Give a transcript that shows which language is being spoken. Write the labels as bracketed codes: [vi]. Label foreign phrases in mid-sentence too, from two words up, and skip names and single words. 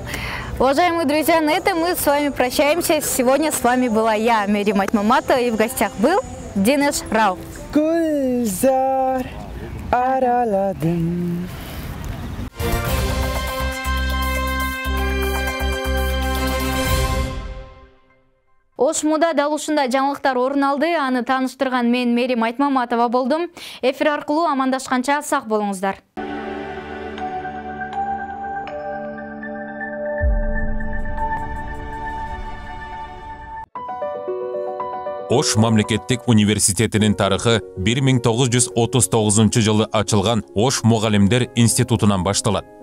[ru] Уважаемые друзья, на этом мы с вами прощаемся. Сегодня с вами была я, Меримат Маматова, и в гостях был Динеш Рау. Gülzar araladım. [ky] Ош Муда дал ушундай жаңылыктар орун алды. Аны тааныштырган мен Мерим Айтмаматова болдум. Эфир аркылуу амандашканча сак болуңуздар. Ош мамлекеттик университетинин тарыхы 1939 жылы ачылган Ош мугалимдер институтунан башталат.